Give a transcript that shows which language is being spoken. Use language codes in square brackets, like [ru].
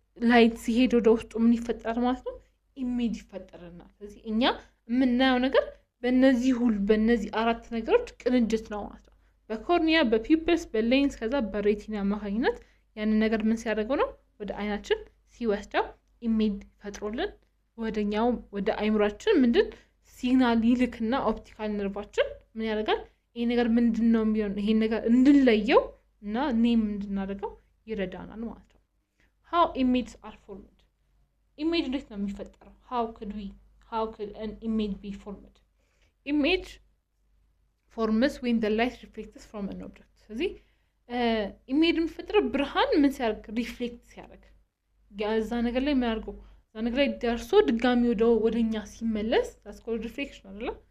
[am] ላይት ሲሄድ ወደ ውስጡ ምን ይፈጠራል ማለት ነው? ኢሜጅ ይፈጠርናል። ስለዚህ እኛ የምናየው ነገር በእነዚህ አራት ነገሮች ቅንጅት ነው ማለት ነው። በኮርኒያ፣ በፒፕልስ፣ በሌንስ ከዛ በሬቲና አማካኝነት ያንን ነገር ምን ሲያደርገው ነው ወደ አይናችን ሲወስደው ኢሜጅ ፈጥሮልን ወደኛው ወደ አይምሯችን ምንድን ሲግናል ይልክና ኦፕቲካል ነርቫችን ምን ያደርጋል? ይሄ ነገር ምንድነው የሚሆነው? ይሄ ነገር እንድንለየው እና ኔም እንድናደርገው ይረዳናል ማለት ነው። [en] how images are formed [am] ኢሜጅ እንዴት ነው የሚፈጠረው? [en] how could an image be formed? image forms when the light reflects from an object። [am] ስለዚህ ኢሜጅ የሚፈጠረው ብርሃን ምን ሲያደርግ ሪፍሌክት ሲያደርግ እዛ ነገር ላይ ምን አድርገው እዛ ነገር ላይ ደርሶ ድጋሚ ወደኛ ሲመለስ ታስኮል ሪፍሌክሽን አይደለ?